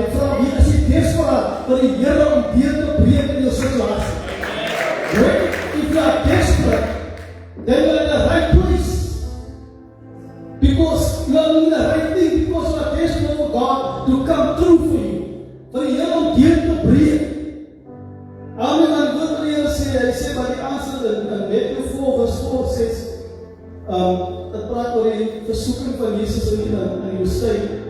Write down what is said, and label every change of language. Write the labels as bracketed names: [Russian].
[Afrikaans] Ek vra, wie is desperaat vir die Here om deur te breek in jou situasie? [English] Right? If you are desperate, then you are in the right place. Because you are doing the right thing, because you are desperate for God to come through for you. [Afrikaans] Vir die Here om deur te breek. Amen. En wat wil die Here sê? Hy sê, maar die answer in Matthew 4 vers 4 sê, het praat oor die versoeking van Jesus in die woestyn.